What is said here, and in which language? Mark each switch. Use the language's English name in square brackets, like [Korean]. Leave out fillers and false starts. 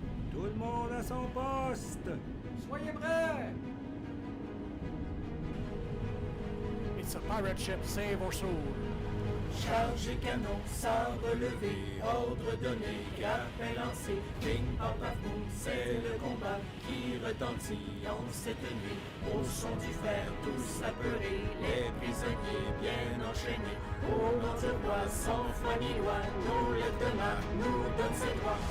[French] Tout le monde à son poste! Soyez prêts! [English] It's a pirate ship, save our soul. [French] Chargez canon, sabre levé, ordre donné, cap lancé, ping pam paf boum, c'est le combat qui retentit en cette nuit. Au son du fer, tous apeurés, les prisonniers bien enchaînés. Au nom du roi, sans foi ni loi, nos lieutenants nous donnent ses droits.